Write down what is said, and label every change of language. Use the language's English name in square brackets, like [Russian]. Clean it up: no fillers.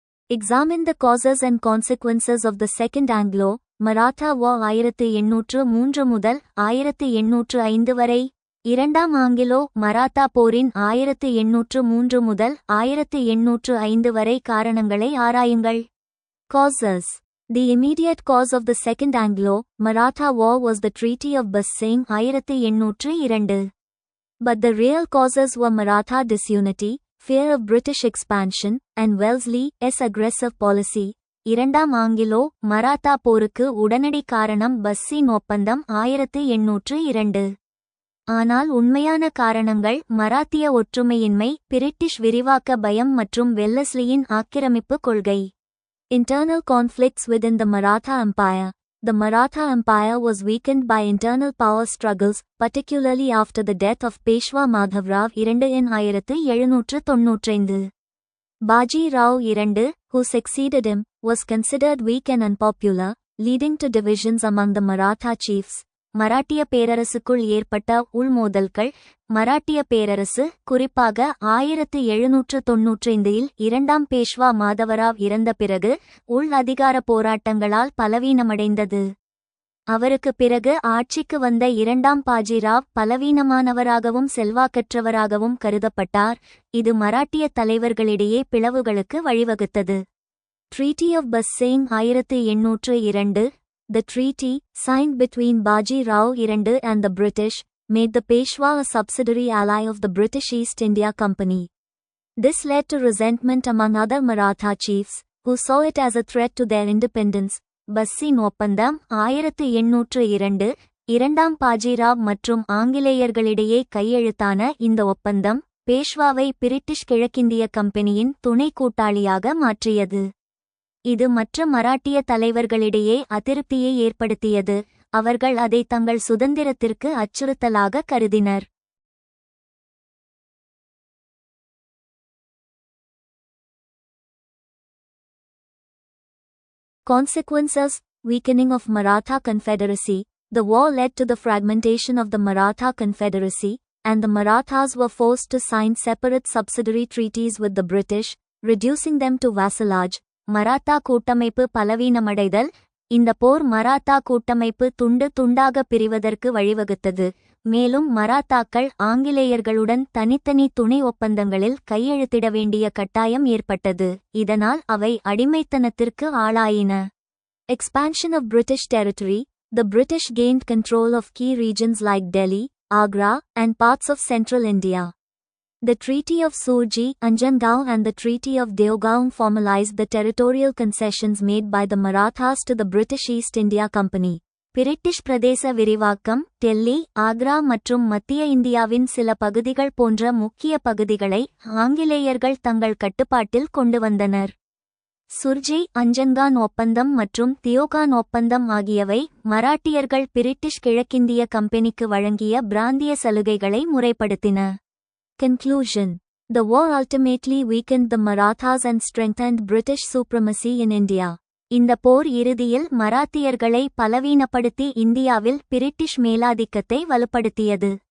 [English] Examine the causes and consequences of the Second Anglo-Maratha War [Tamil] 1803 முதல் 1805 வரை. இரண்டாம் Anglo Maratha போரின் 1803 முதல் 1805 வரை காரணங்களை ஆராயுங்கள். [English] Causes. The immediate cause of the Second Anglo-Maratha War was the Treaty of Bassein 1802. But the real causes were Maratha disunity, fear of British expansion, and Wellesley's aggressive policy. [Tamil] இரண்டாம் Anglo Maratha போருக்கு உடனடி காரணம் பஸ்ஸின் ஒப்பந்தம் 1802. ஆனால் உண்மையான காரணங்கள் மராத்திய ஒற்றுமையின்மை, பிரிட்டிஷ் விரிவாக்க பயம் மற்றும் வெல்லஸ்லியின் ஆக்கிரமிப்பு கொள்கை. [English] Internal conflicts within the Maratha Empire. The Maratha Empire was weakened by internal power struggles, particularly after the death of Peshwa Madhavrao II in 1795. Baji Rao II, who succeeded him, was considered weak and unpopular, leading to divisions among the Maratha chiefs. [Tamil] மராட்டிய பேரரசுக்குள் ஏற்பட்ட உள்மோதல்கள். மராட்டிய பேரரசு, குறிப்பாக 1795 இரண்டாம் பேஷ்வா மாதவராவ் இறந்த பிறகு உள் அதிகார போராட்டங்களால் பலவீனமடைந்தது. அவருக்கு பிறகு ஆட்சிக்கு வந்த இரண்டாம் பாஜிராவ் பலவீனமானவராகவும் செல்வாக்கற்றவராகவும் கருதப்பட்டார். இது மராட்டிய தலைவர்களிடையே பிளவுகளுக்கு வழிவகுத்தது. [English] Treaty of Bassein 1802. The treaty, signed between Baji Rao II and the British, made the Peshwa a subsidiary ally of the British East India Company. This led to resentment among other Maratha chiefs, who saw it as a threat to their independence. [Tamil] பஸ்ஸின் ஒப்பந்தம் 1802. இரண்டாம் பாஜிராவ் மற்றும் ஆங்கிலேயர்களிடையே கையெழுத்தான இந்த ஒப்பந்தம் பேஷ்வாவை British கிழக்கிந்திய கம்பெனியின் துணை கூட்டாளியாக மாற்றியது. இது மற்ற மராட்டிய தலைவர்களிடையே அதிருப்தியை ஏற்படுத்தியது. அவர்கள் அதை தங்கள் சுதந்திரத்திற்கு அச்சுறுத்தலாக கருதினர். [English] Consequences: weakening of Maratha Confederacy. The war led to the fragmentation of the Maratha Confederacy, and the Marathas were forced to sign separate subsidiary treaties with the British, reducing them to vassalage. [Tamil] Maratha கூட்டமைப்பு பலவீனமடைதல். இந்த போர் மராத்தா கூட்டமைப்பு துண்டு துண்டாக பிரிவதற்கு வழிவகுத்தது. மேலும் மராத்தாக்கள் ஆங்கிலேயர்களுடன் தனித்தனி துணை ஒப்பந்தங்களில் கையெழுத்திட வேண்டிய கட்டாயம் ஏற்பட்டது. இதனால் அவை அடிமைத்தனத்திற்கு ஆளாயின. [English] Expansion of British territory. The British gained control of key regions like Delhi, Agra, and parts of central India. The Treaty of Surji, Anjangaon and the Treaty of Deogaon formalized the territorial concessions made by the Marathas to the British East India Company. [Tamil] British பிரதேச விரிவாக்கம், டெல்லி, ஆக்ரா மற்றும் மத்திய இந்தியாவின் சில பகுதிகள் போன்ற முக்கிய பகுதிகளை ஆங்கிலேயர்கள் தங்கள் கட்டுப்பாட்டில் கொண்டு வந்தனர். சுர்ஜி, அஞ்சன்கான் ஒப்பந்தம் மற்றும் தியோகான் ஒப்பந்தம் ஆகியவை மராட்டியர்கள் பிரிட்டிஷ் கிழக்கிந்திய கம்பெனிக்கு வழங்கிய பிராந்திய சலுகைகளை முறைப்படுத்தின. [English] Conclusion. The war ultimately weakened the Marathas and strengthened British supremacy in India. [Tamil] இந்த போர் இறுதியில் மராத்தியர்களை பலவீனப்படுத்தி இந்தியாவில் பிரிட்டிஷ் மேலாதிக்கத்தை வலுப்படுத்தியது.